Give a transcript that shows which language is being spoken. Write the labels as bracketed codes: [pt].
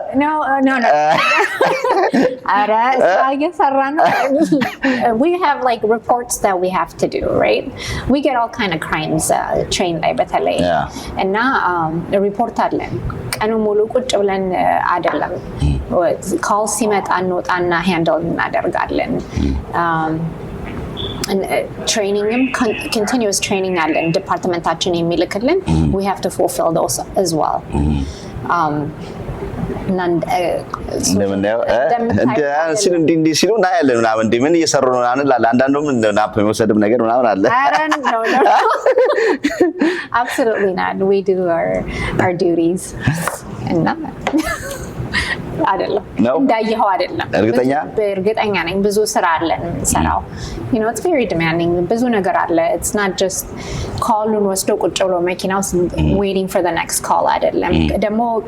[en] no [am] አረ ሳይሰራና [en] we have like reports that we have to do right we get all kind of crimes trained [am] ላይ በተለይ እና [en] report [am] አለን ቀኑ ሙሉ ቁጭ ብለን አይደለም call ሲመጣ እንወጣና [en] handle እናደርጋለን and training continuous training [am] አለን ዲፓርትመንታችን የሚልክልን [en] we have to fulfill those as well [am] እንደምናየው እንደ ሲሉ እናያለን ምናምን እንደ ምን እየሰሩ ነው አንዳንዱም ናፕ የመውሰድም ነገር ምናምን አለ [en] no absolutely not we do our duties and [am] አይደለም እንዳየኸው አይደለም እርግጠኛ ነኝ ብዙ ስራ አለን ሰራው [en] you know it's very demanding [am] ብዙ ነገር አለ [en] it's not just call-ን [am] ወስዶ ቁጭ ብሎ መኪናው [en] waiting for the next call [am] አይደለም ደግሞ